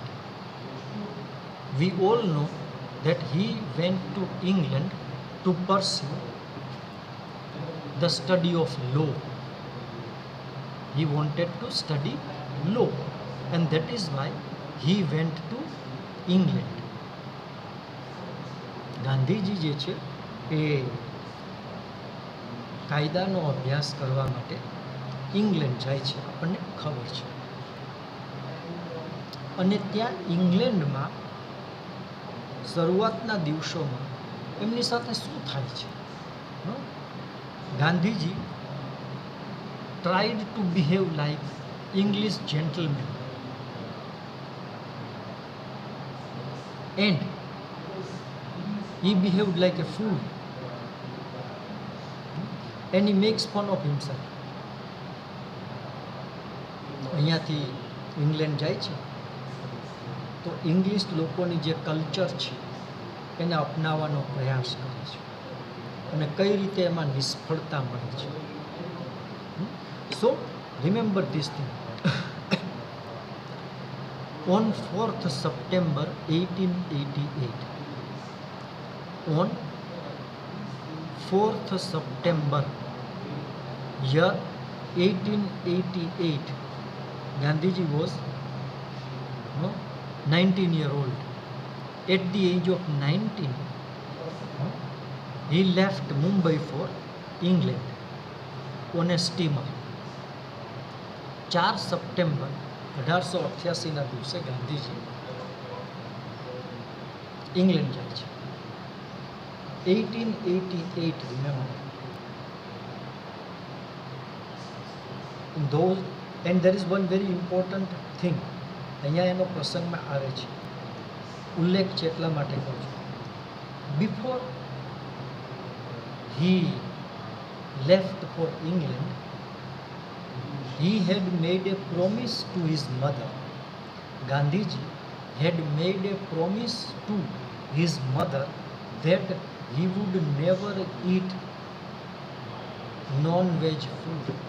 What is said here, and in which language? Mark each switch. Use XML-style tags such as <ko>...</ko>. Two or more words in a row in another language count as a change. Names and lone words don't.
<en>We all know that he went to England to pursue the study of law. He wanted to study law, and that is why he went to England.</en> <gu>ગાંધીજી જે છે એ કાયદાનો અભ્યાસ કરવા માટે ઇંગ્લેન્ડ જાય છે, આપણને ખબર છે. અને ત્યાં ઇંગ્લેન્ડમાં શરૂઆતના દિવસોમાં એમની સાથે શું થાય છે?</gu> <en>ગાંધીજી tried to behave like English gentleman, and he behaved like a fool, and he makes fun of himself.</en> <gu>અહીંયાથી ઇંગ્લેન્ડ જાય છે તો ઇંગ્લિશ લોકોની જે કલ્ચર છે એને અપનાવવાનો પ્રયાસ કરે છે અને કઈ રીતે એમાં નિષ્ફળતા મળે છે.</gu> <en>So remember this thing. On 4th September 1888, on 4th September year 1888, Gandhiji was 19-year-old. At the age of 19, he left Mumbai for England on a steamer.</en> <gu>4 સપ્ટેમ્બર 1888ના દિવસે ગાંધીજી ઇંગ્લેન્ડ જાય છે.</gu> <en>1888, remember. In those, and there is one very important thing.</en> <gu>અહીંયા એનો પ્રસંગમાં આવે છે, ઉલ્લેખ છે એટલા માટે કહું છું.</gu> <en>Before he left for England, he had made a promise to his mother. Gandhiji had made a promise to his mother that he would never eat non-veg food.</en>